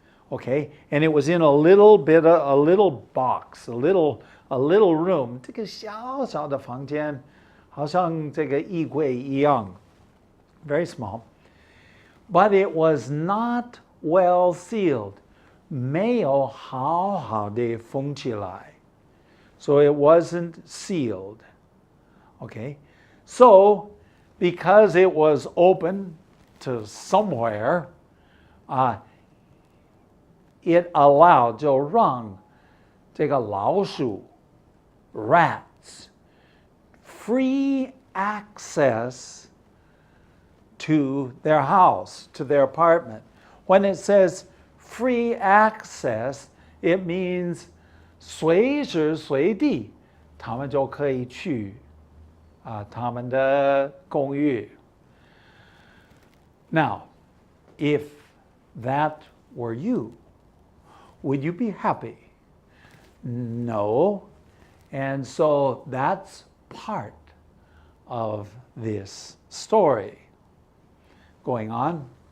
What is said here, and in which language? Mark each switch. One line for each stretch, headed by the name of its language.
English: Okay, and it was in a little box, a little room.
Chinese: 这个小小的房间，好像这个衣柜一样.
English: Very small. But it was not well sealed.
Chinese: 没有好好的封起来.
English: So it wasn't sealed. Okay, So, because it was open to somewhere, it allowed
Chinese: 就让这个老鼠
English: rats free access to their house, to their apartment. When it says free access, it means
Chinese: 随时随地他们就可以去他们的公寓。
English: Now, if that were you, would you be happy? No. And so that's part of this story going on.